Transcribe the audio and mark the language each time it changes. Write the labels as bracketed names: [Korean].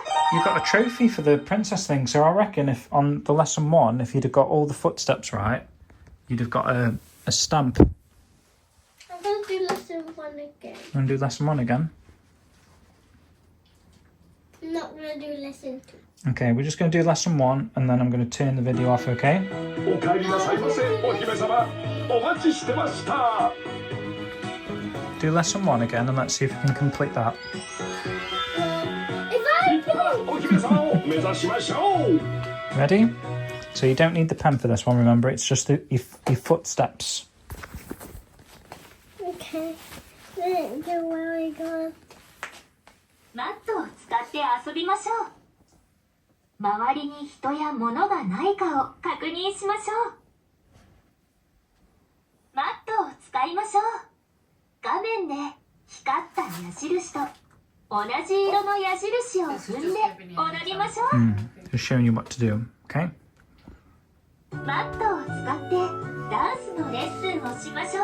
[English] You got a trophy for the princess thing, so I reckon if on the lesson 1, if you'd have got all the footsteps right, you'd have got a stamp. I'm going to do lesson 1 again. And do lesson 1 again. I'm not going to do lesson 2. Okay, we're just going to do lesson 1 and then I'm going to turn the video off, okay? [Japanese] お帰りなさいませ、お姫様。お待ちしてました。 [English] Do lesson 1 again and let's see if we can complete that. If I [Japanese] 立派なお姫様を目指しましょう。 [English] Ready? So you don't need the pen for this one, remember, it's just your footsteps. Okay. Then where we go? [Japanese] マットを使って遊びましょう。周りに人や物がないかを確認しましょう。マットを使いましょう。画面で光った矢印と同じ色の矢印を踏んで踊りましょう。 [English] Just showing you what to do, okay? [Japanese] マットを使ってダンスのレッスンをしましょう。